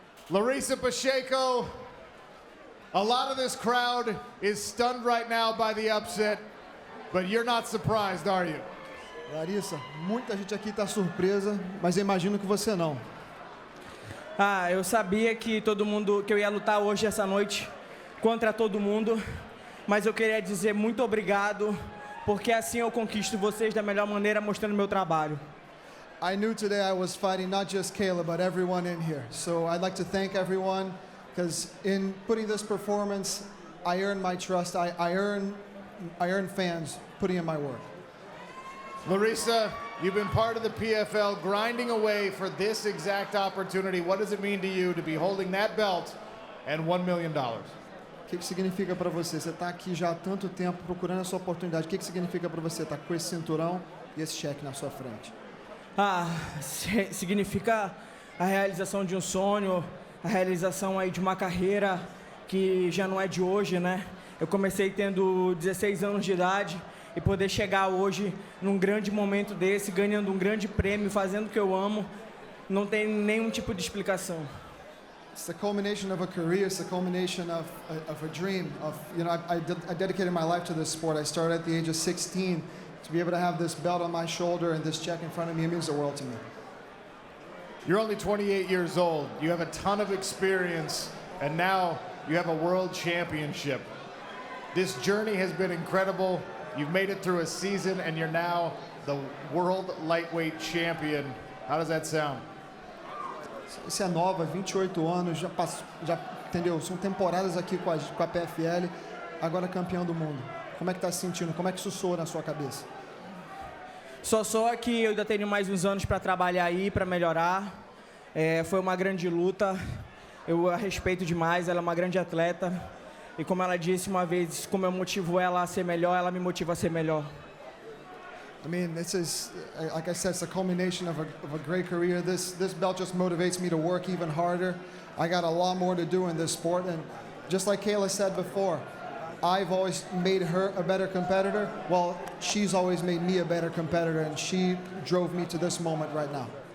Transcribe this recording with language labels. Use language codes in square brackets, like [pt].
[en] Larissa Pacheco, a lot of this crowd is stunned right now by the upset, but you're not surprised, are you? [pt] Larissa, muita gente aqui está surpresa, mas eu imagino que você não. Ah, eu sabia que que eu ia lutar hoje essa noite contra todo mundo, mas eu queria dizer muito obrigado, porque assim eu conquisto vocês da melhor maneira mostrando meu trabalho. [en] I knew today I was fighting not just Kayla, but everyone in here. So I'd like to thank everyone, because in putting this performance, I earned my trust. I earn fans putting in my work. Larissa, you've been part of the PFL, grinding away for this exact opportunity. What does it mean to you to be holding that belt and $1 million? [pt] O que significa para você? Você está aqui já há tanto tempo procurando a sua oportunidade. O que significa para você estar com esse cinturão e esse cheque na sua frente? Ah, significa a realização de um sonho, a realização aí de uma carreira que já não é de hoje, né? Eu comecei tendo 16 anos de idade e poder chegar hoje num grande momento desse, ganhando um grande prêmio, fazendo o que eu amo, não tem nenhum tipo de explicação. [en] It's the culmination of a career. It's the culmination of a dream. I dedicated my life to this sport. I started at the age of 16. To be able to have this belt on my shoulder and this check in front of me, it means the world to me. You're only 28 years old. You have a ton of experience, and now you have a world championship. This journey has been incredible. You've made it through a season, and you're now the world lightweight champion. How does that sound? [pt] Você é nova, 28 anos, já entendeu? São temporadas aqui com a PFL, agora campeão do mundo. Como é que tá se sentindo? Como é que isso soa na sua cabeça? Só que eu ainda tenho mais uns anos para trabalhar aí, para melhorar. Foi uma grande luta. Eu a respeito demais, ela é uma grande atleta. E como ela disse uma vez, como eu motivo ela a ser melhor, ela me motiva a ser melhor. [en] I mean, this is, like I said, it's a culmination of a great career. This belt just motivates me to work even harder. I got a lot more to do in this sport, and just like Kayla said before, I've always made her a better competitor. Well, she's always made me a better competitor, and she drove me to this moment right now.